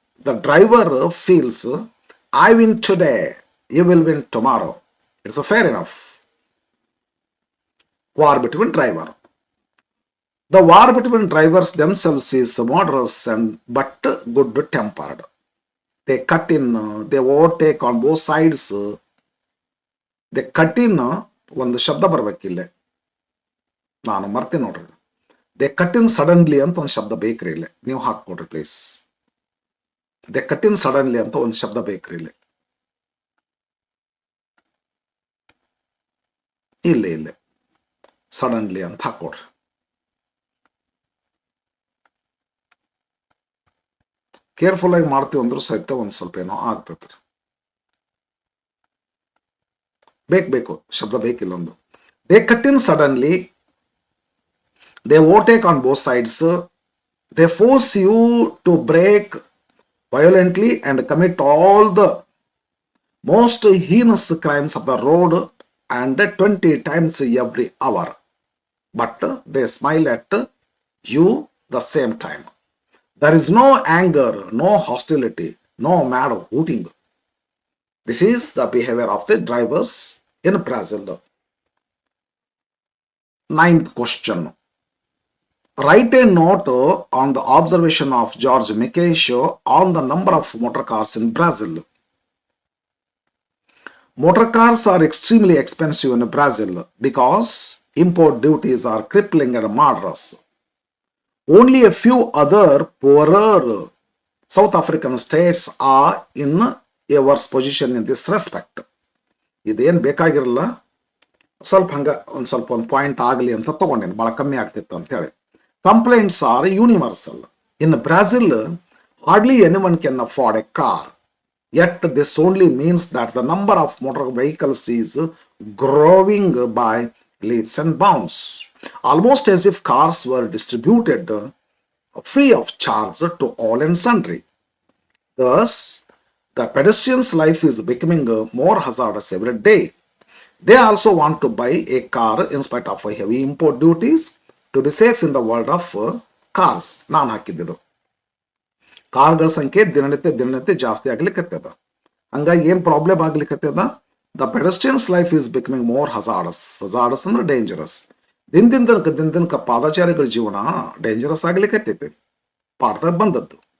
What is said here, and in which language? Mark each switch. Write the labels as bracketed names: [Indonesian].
[English] The driver feels, I win today, you will win tomorrow. It's fair enough. War between driver. The war between drivers themselves is moderate and but good tempered. They cut in, they overtake on both sides. They cut in, [Kannada] ಒಂದು ಶಬ್ದ ಬರ್ಬೇಕಿಲ್ಲ, ನಾನು ಮರ್ತೀನಿ ನೋಡ್ರಿ. [English] they cut in suddenly [Kannada] ಅಂತ ಒಂದು ಶಬ್ದ ಬೇಕ್ರಿ ಇಲ್ಲ, ನೀವು ಹಾಕ್ಕೊಡ್ರಿ please. [English] they cut in suddenly [Kannada] ಅಂತ ಒಂದು ಶಬ್ದ ಬೇಕ್ರಿ ಇಲ್ಲ. ಇಲ್ಲ ಸಡನ್ಲಿ ಅಂತ ಹಾಕ್ಕೊಡ್ರಿ. ಕೇರ್ಫುಲ್ ಆಗಿ ಮಾಡ್ತೀವಿ ಅಂದ್ರೂ ಸಹಿತ ಒಂದು ಸ್ವಲ್ಪ ಏನೋ ಆಗ್ತೈತ್ರಿ. ಬೇಕು ಶಬ್ದ ಬೇಕಿಲ್ಲ ಒಂದು. [English] They cut in suddenly, they overtake on both sides, they force you to brake violently and commit all the most heinous crimes of the road and 20 times every hour. But they smile at you the same time. There is no anger, no hostility, no mad hooting. This is the behavior of the drivers in Brazil. 9th question. Write a note on the observation of George Mekes on the number of motor cars in Brazil. Motor cars are extremely expensive in Brazil because import duties are crippling and murderous. Only a few other poorer South African states are in a worse position in this respect. [Kannada] ಇದೇನು ಬೇಕಾಗಿರಲ್ಲ, ಸ್ವಲ್ಪ ಹಂಗ ಒಂದು point ಆಗಲಿ ಅಂತ ತಗೊಂಡೇನು, ಭಾಳ ಕಮ್ಮಿ ಆಗ್ತಿತ್ತು ಅಂತ ಹೇಳಿ. [English] Complaints are universal. In Brazil, hardly anyone can afford a car. Yet this only means that the number of motor vehicles is growing by leaps and bounds, almost as if cars were distributed free of charge to all and sundry. Thus, the pedestrian's life is becoming more hazardous every day. They also want to buy a car in spite of heavy import duties to be safe in the world of cars. [Kannada] ನಾನು ಹಾಕಿದ್ದು ಕಾರ್ಗಳ ಸಂಖ್ಯೆ ದಿನನಿತ್ಯ ಜಾಸ್ತಿ ಆಗ್ಲಿಕ್ಕತ್ತದ. ಹಂಗಾಗಿ ಏನು problem ಆಗ್ಲಿಕ್ಕತ್ತದ, [English] The pedestrians life is becoming more hazardous. Hazardous ಅಂದ್ರೆ dangerous. [Kannada] ದಿನದಿನಕ ಪಾದಚಾರಿಗಳ ಜೀವನ dangerous ಆಗ್ಲಿಕ್ಕೈತೈತಿ. ಪಾಠದಾಗ ಬಂದದ್ದು.